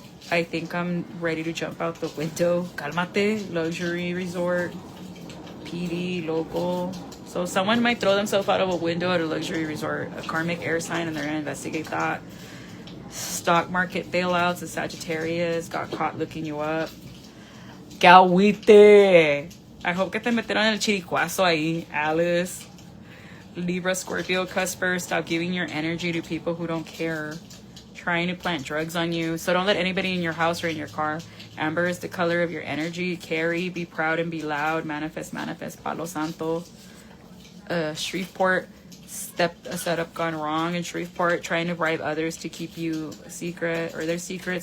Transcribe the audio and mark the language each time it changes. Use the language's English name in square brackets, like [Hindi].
[English] I think I'm ready to jump out the window. Calmate, luxury resort. PD, local. So someone might throw themselves out of a window at a luxury resort. A karmic air sign, and they're gonna investigate that. Stock market bailouts, a Sagittarius, got caught looking you up. [Spanish] Que agüite. [English] I hope [Spanish] que te metieron el chiricuazo ahí, Alice. [English] Libra, Scorpio, Cusper, stop giving your energy to people who don't care. Trying to plant drugs on you. So don't let anybody in your house or in your car. Amber is the color of your energy. Carry, be proud and be loud. Manifest, manifest. Palo Santo. Shreveport, a setup gone wrong in Shreveport, trying to bribe others to keep you a secret or their secret.